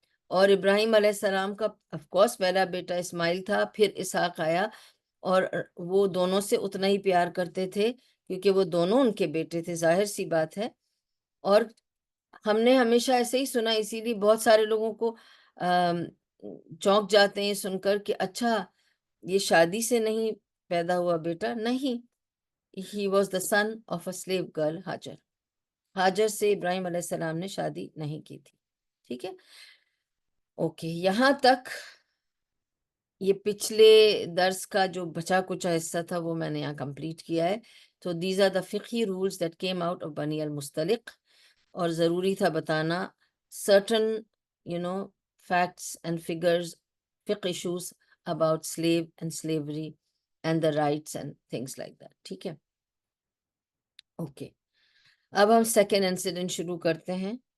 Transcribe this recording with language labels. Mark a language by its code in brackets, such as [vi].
[ur] اور ابراہیم علیہ السلام کا آف کورس پہلا بیٹا اسماعیل تھا، پھر اسحاق آیا، اور وہ دونوں سے اتنا ہی پیار کرتے تھے کیونکہ وہ دونوں ان کے بیٹے تھے، ظاہر سی بات ہے. اور ہم نے ہمیشہ ایسے ہی سنا، اسی لیے بہت سارے لوگوں کو چونک جاتے ہیں سن کر کہ اچھا یہ شادی سے نہیں پیدا ہوا بیٹا. نہیں، [en] he was the son of a slave girl ہاجر. [ur] ہاجر سے ابراہیم علیہ السلام نے شادی نہیں کی تھی. ٹھیک ہے، اوکے. یہاں تک یہ پچھلے درس کا جو بچا کچا حصہ تھا وہ میں نے یہاں کمپلیٹ کیا ہے. تو [en] these are the fiqhi rules that came out of بنی المستلق. [ur] اور ضروری تھا بتانا [en] certain facts and figures, fiqh issues about slave and slavery and the rights and things like that. [ur] ٹھیک ہے، اوکے. اب ہم سیکنڈ انسیڈنٹ شروع کرتے ہیں.